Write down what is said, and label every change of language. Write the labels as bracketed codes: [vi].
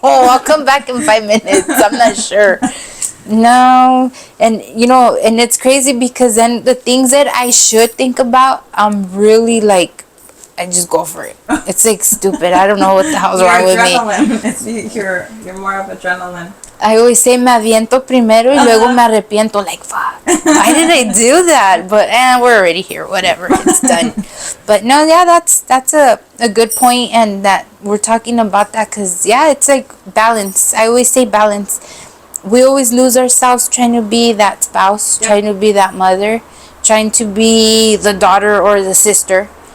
[en] I'll come back in 5 minutes. I'm not sure. No, and and it's crazy because then the things that I should think about, I'm really I just go for it. It's stupid. I don't know what the hell's wrong with me. You're more of adrenaline. I always say [es] me aviento primero y luego me arrepiento. [en] Fuck. Why did I do that? But we're already here. Whatever. It's done. But no, that's a good point, and that we're talking about that because it's balance. I always say balance. We always lose ourselves trying to be that spouse, trying to be that mother, trying to be the daughter or the sister.